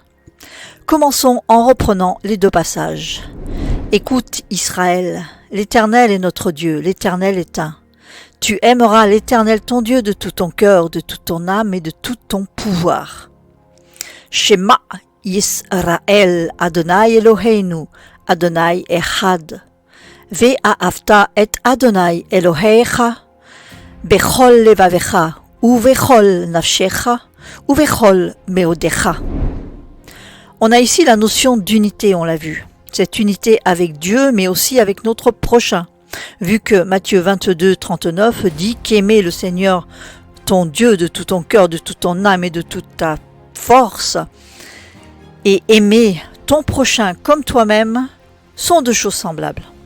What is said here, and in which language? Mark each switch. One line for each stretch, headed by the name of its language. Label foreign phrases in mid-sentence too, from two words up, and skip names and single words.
French: Commençons en reprenant les deux passages. Écoute Israël, l'Éternel est notre Dieu, l'Éternel est un. Tu aimeras l'Éternel ton Dieu de tout ton cœur, de toute ton âme et de tout ton pouvoir.
Hebrew: שמע ישראל ה' אלוהינו ה' אחד. ואהבת את ה' אלוהיך. בכל לבבך ובכל נפשך ובכל מאודך.
French: On a ici la notion d'unité, on l'a vu. Cette unité avec Dieu, mais aussi avec notre prochain. Vu que Matthieu 22, 39 dit qu'aimer le Seigneur, ton Dieu, de tout ton cœur, de toute ton âme et de toute ta force, et aimer ton prochain comme toi-même, sont deux choses semblables.